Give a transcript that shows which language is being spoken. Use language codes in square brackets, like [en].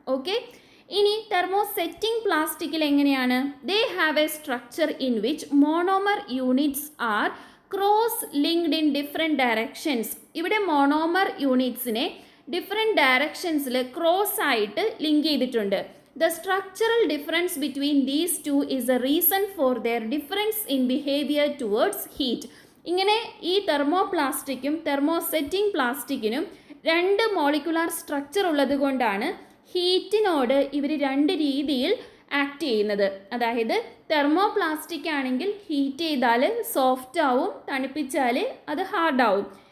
[ml] Okay, ഇനി thermo setting പ്ലാസ്റ്റിക്കിൽ എങ്ങനെയാണ്? [en] They have a structure in which monomer units are cross linked in different directions. [ml] ഇവിടെ monomer യൂണിറ്റ്സിനെ different ഡയറക്ഷൻസിൽ cross ആയിട്ട് link ചെയ്തിട്ടുണ്ട്. [en] The structural difference between these two is a reason for their difference in behavior towards heat. [ml] ഇങ്ങനെ ഈ thermo പ്ലാസ്റ്റിക്കും thermo setting പ്ലാസ്റ്റിക്കിനും 2 molecular structure ഉള്ളത് കൊണ്ടാണ് ഹീറ്റിനോട് ഇവർ 2 രീതിയിൽ ആക്ട് ചെയ്യുന്നത്. അതായത് തെർമോ പ്ലാസ്റ്റിക് ആണെങ്കിൽ ഹീറ്റ് ചെയ്താൽ സോഫ്റ്റ് ആവും, തണുപ്പിച്ചാൽ അത് ഹാർഡാവും.